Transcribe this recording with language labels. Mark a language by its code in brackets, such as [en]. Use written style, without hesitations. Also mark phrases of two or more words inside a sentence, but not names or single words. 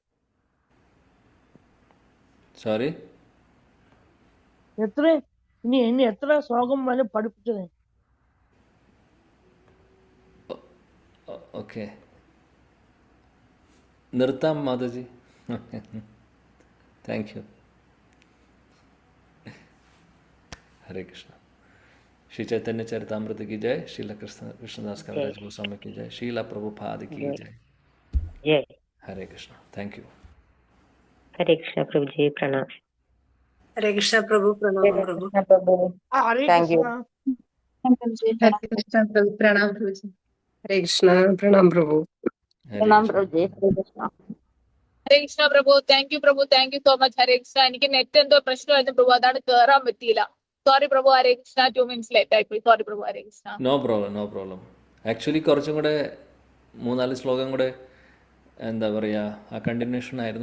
[ml] സോറി, ഇനി എത്ര ശ്ലോകം വരെ പഠിപ്പിച്ചത്? ഓക്കെ, നിർത്താം മാതാജി. [en] thank you. [hi] हरे कृष्ण। श्री चैतन्य चरितामृत की जय। श्रील कृष्णदास कविराज गोस्वामी की जय। श्रीला प्रभुपाद की जय। जय। हरे कृष्ण। [en] thank you. [hi] हरे कृष्ण प्रभु जी, प्रणाम। हरे कृष्ण प्रभु, प्रणाम प्रभु। हरे कृष्ण। हरे कृष्ण प्रभु, प्रणाम प्रभु जी। हरे कृष्ण, प्रणाम प्रभु। प्रणाम प्रभु जी। हरे कृष्ण। [ml] ഹരേ കൃഷ്ണ പ്രഭു, [en] thank you [ml] പ്രഭു, [en] thank you so much. [ml] ഹരേ കൃഷ്ണ. എനിക്ക് നെറ്റ് എന്തോ പ്രശ്നമായിരുന്നു പ്രഭു, അതാണ് കേറാൻ പറ്റിയില്ല. സോറി പ്രഭു. ഹരേ കൃഷ്ണ. [en] 2 minutes late [ml] ആയിപ്പോയി. സോറി പ്രഭു. ഹരേ കൃഷ്ണ. [en] no problem. [ml] ആക്ച്വലി കുറച്ചും കൂടെ 3-4 ശ്ലോകം കൂടെ എന്താ പറയുക, ആ കണ്ടിന്യൂഷൻ ആയിരുന്നു.